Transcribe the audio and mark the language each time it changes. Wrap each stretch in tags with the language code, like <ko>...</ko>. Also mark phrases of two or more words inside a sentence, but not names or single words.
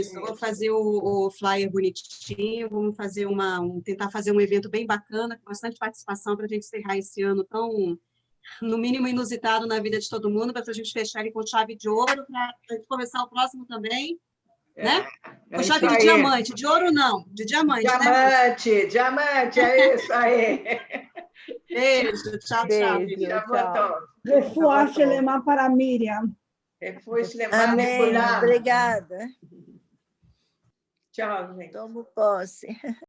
<pt>Isso, vou fazer o flyer bonitinho, vamos fazer tentar fazer um evento bem bacana, com bastante participação para a gente encerrar esse ano tão, no mínimo, inusitado na vida de todo mundo, para a gente fechar ele com chave de ouro, para a gente começar o próximo também, né? Com chave de diamante, de ouro não, de diamante, né? Diamante, é isso aí. Beijo, tchau, tchau. Beijo. Shavua Tchau. Tov.</pt> <he>רפואה שלמה</he> <pt>para Miriam. Depois levar Amém. Obrigada. Tchau, gente. Tomo posse.</pt>